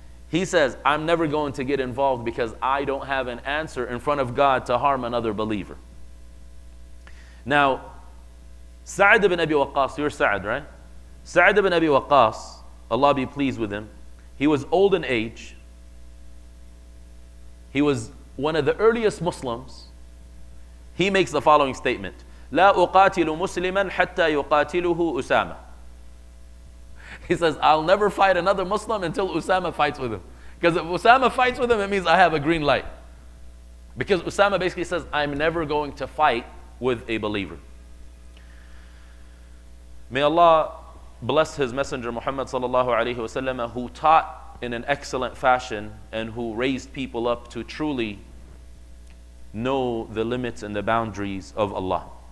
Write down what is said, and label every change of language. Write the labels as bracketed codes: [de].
[en] He says, I'm never going to get involved because I don't have an answer in front of God to harm another believer. Now, Sa'd ibn Abi Waqqas, you're Sa'd, right? Sa'd ibn Abi Waqqas, Allah be pleased with him, he was old in age. He was one of the earliest Muslims. He makes the following statement: [ar] لا أقاتل مسلما حتى يقاتله أسامة. [en] He says, I'll never fight another Muslim until Usama fights with him. Because if Usama fights with him, it means I have a green light. Because Usama basically says, I'm never going to fight with a believer. May Allah bless His Messenger Muhammad sallallahu alaihi wasallam, who taught in an excellent fashion and who raised people up to truly know the limits and the boundaries of Allah.